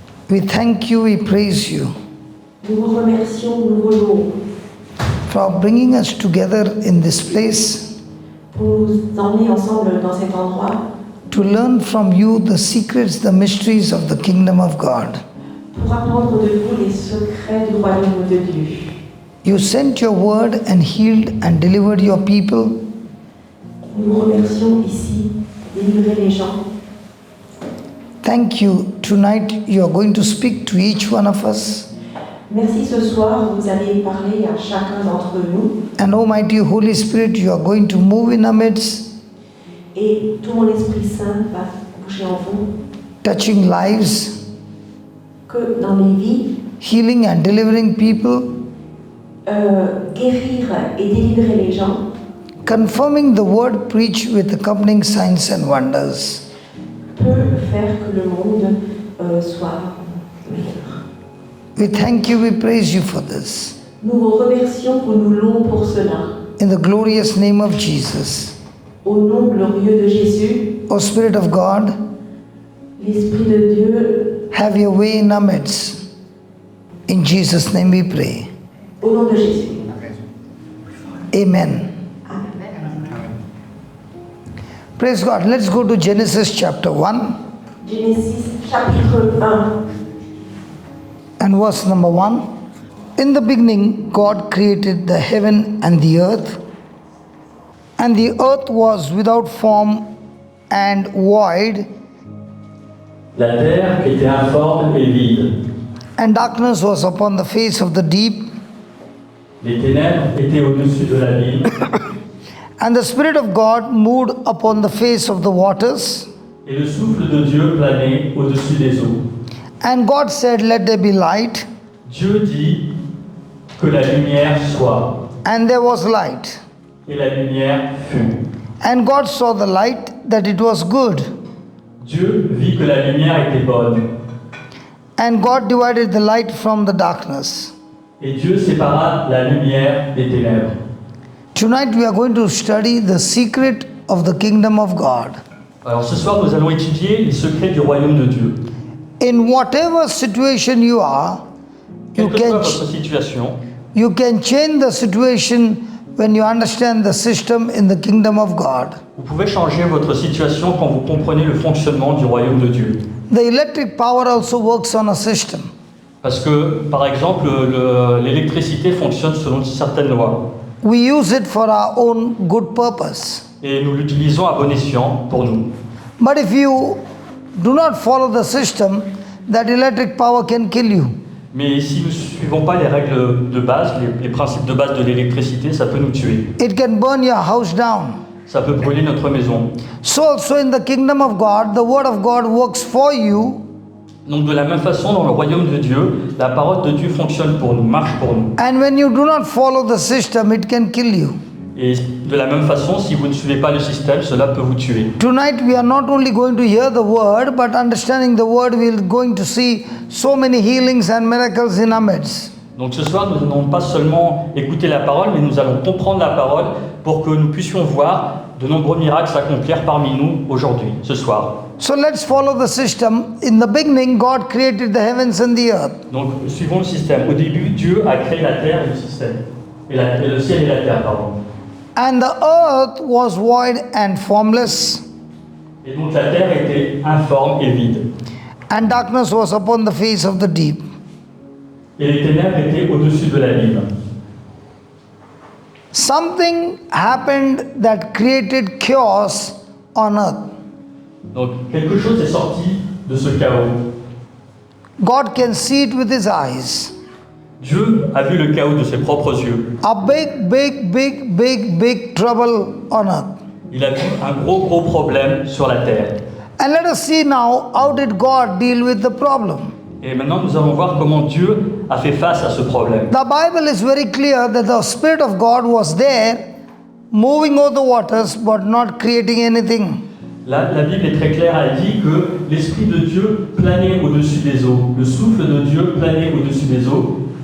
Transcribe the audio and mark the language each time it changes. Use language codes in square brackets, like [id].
[en] we thank you, we praise you [fr] nous vous remercions, nous vous louons [en] for bringing us together in this place [fr] pour nous emmener ensemble dans cet endroit, [en] to learn from you the secrets, the mysteries of the kingdom of God. [fr] pour apprendre de vous les secrets du royaume de Dieu. [en] You sent your word and healed and delivered your people. [fr] Nous vous remercions ici, délivrer les gens. [en] Thank you. Tonight you are going to speak to each one of us. [fr] Merci ce soir, vous allez parler à chacun d'entre nous. [en] And Almighty Holy Spirit, you are going to move in our midst, [fr] Et tout mon Esprit Saint va bouger en vous, [en] touching lives, [fr] que dans les vies, [en] healing and delivering people, [fr] guérir et délivrer les gens, [en] confirming the word preached with accompanying signs and wonders. [fr] peut faire que le monde soit meilleur. [en] We thank you, we praise you for this. [fr] Nous vous remercions pour nous louons pour cela. [en] In the glorious name of Jesus. [fr] Au nom glorieux de Jésus, [en] O Spirit of God, [fr] l'Esprit de Dieu, [en] have your way in our midst. In Jesus' name we pray. [fr] au nom de Jésus. [en] Amen. Praise God. Let's go to Genesis chapter 1 [fr] Genèse chapitre 1, [en] and verse number 1. In the beginning, God created the heaven and the earth was without form and void, [fr] La terre était informe et vide. [en] and darkness was upon the face of the deep, [fr] Les ténèbres étaient au-dessus de l'abîme, [en] and the Spirit of God moved upon the face of the waters. [fr] et le souffle de Dieu planait au-dessus des eaux. [en] And God said, Let there be light, [fr] Dieu dit que la lumière soit, [en] and there was light. [fr] et la lumière fut. [en] And God saw the light, that it was good. [fr] Dieu vit que la lumière était bonne, [en] And God divided the light from the darkness. [fr] et Dieu sépara la lumière des ténèbres. [en] Tonight we are going to study the secret of the kingdom of God. [fr] Alors ce soir, nous allons étudier les secrets du royaume de Dieu. [en] In whatever situation you are, [fr] Quelle que soit votre situation, [en] you can change the situation when you understand the system in the kingdom of God. [fr] vous pouvez changer votre situation quand vous comprenez le fonctionnement du royaume de Dieu. [en] The electric power also works on a system. [fr] Parce que, par exemple, l'électricité fonctionne selon certaines lois. [en] We use it for our own good purpose. [fr] Et nous l'utilisons à bon escient pour nous. [en] But if you do not follow the system, that electric power can kill you. [fr] Mais si nous ne suivons pas les règles de base, les principes de base de l'électricité, ça peut nous tuer. [en] It can burn your house down. [fr] Ça peut brûler notre maison. [en] So also in the kingdom of God, the word of God works for you. [fr] Donc de la même façon, dans le royaume de Dieu, la parole de Dieu fonctionne pour nous, marche pour nous. [en] And when you do not follow the system, it can kill you. [fr] Et de la même façon, si vous ne suivez pas le système, cela peut vous tuer. [en] Tonight we are not only going to hear the word, but understanding the word, we are going to see so many healings and miracles in our midst. [fr] Donc ce soir, nous n'allons pas seulement écouter la parole, mais nous allons comprendre la parole pour que nous puissions voir de nombreux miracles s'accomplir parmi nous aujourd'hui, ce soir. [en] So let's follow the system. In the beginning, God created the heavens and the earth. [fr] Donc suivons le système. Au début, Dieu a créé la terre et le système. Et le ciel et la terre, pardon. [en] And the earth was void and formless, [fr] Et donc la terre était informe et vide. [en] and darkness was upon the face of the deep. [fr] Et les ténèbres étaient au-dessus de l'abîme. [en] Something happened that created chaos on earth. [fr] Donc quelque chose est sorti de ce chaos. [en] God can see it with his eyes. [fr] Dieu a vu le chaos de ses propres yeux. [en] A big trouble on earth. [fr] Il a vu un gros problème sur la terre. [en] And let us see now how did God deal with the problem. [fr] Et maintenant, nous allons voir comment Dieu a fait face à ce problème. [en] The Bible is very clear that the Spirit of God was there, moving over the waters, but not creating anything. [fr] La Bible est très claire, elle dit que l'Esprit de Dieu planait au-dessus des eaux. Le souffle de Dieu planait au-dessus des eaux.